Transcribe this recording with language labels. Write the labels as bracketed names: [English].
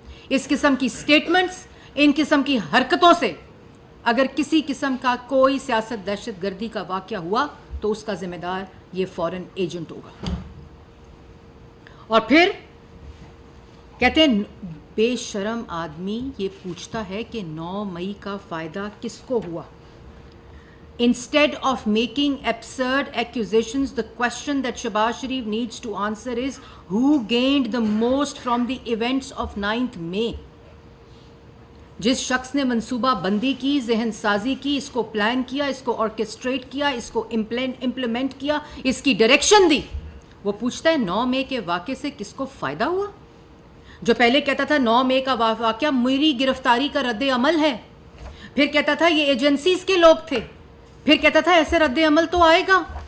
[Urdu] اس قسم کی سٹیٹمنٹس, ان قسم کی حرکتوں سے اگر کسی قسم کا کوئی سیاست دہشت گردی کا واقعہ ہوا تو اس کا ذمہ دار یہ فورن ایجنٹ ہوگا. اور پھر کہتے ہیں بے شرم آدمی یہ پوچھتا ہے کہ 9 مئی کا فائدہ کس کو ہوا. [English] Instead of making absurd accusations, the question that Shehbaz Sharif needs to answer is who gained the most from the events of 9th May. [Urdu] جس شخص نے منصوبہ بندی کی, ذہن سازی کی, اس کو پلان کیا, اس کو آرکیسٹریٹ کیا, اس کو امپلیمنٹ کیا, اس کی ڈائریکشن دی, وہ پوچھتا ہے 9 مئی کے واقعے سے کس کو فائدہ ہوا. جو پہلے کہتا تھا 9 مئی کا واقعہ میری گرفتاری کا رد عمل ہے, پھر کہتا تھا یہ ایجنسیز کے لوگ تھے, پھر کہتا تھا ایسے رد عمل تو آئے گا.